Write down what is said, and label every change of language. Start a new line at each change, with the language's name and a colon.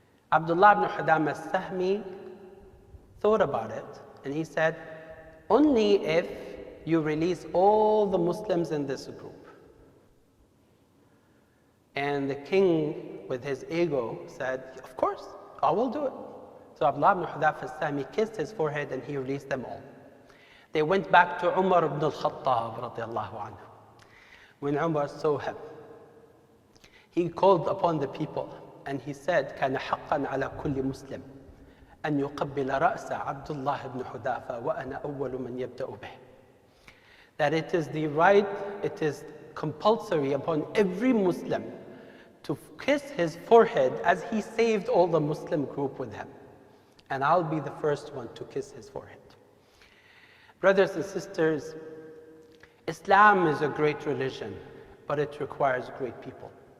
English: Abdullah ibn Hudhafa as-Sahmi thought about it, and he said, only if you release all the Muslims in this group. And the king, with his ego, said, of course, I will do it. So Abdullah ibn Hudhafa's time, he kissed his forehead and he released them all. They went back to Umar ibn al-Khattab radiallahu anhu. When Umar saw him, he called upon the people and he said,
Arabic: كان حقا على كل مسلم أن يقبل رأس عبد الله بن حذافة وأنا أول من يبدأ به.
English: That it is the right, it is compulsory upon every Muslim to kiss his forehead as he saved all the Muslim group with him. And I'll be the first one to kiss his forehead. Brothers and sisters, Islam is a great religion, but it requires great people.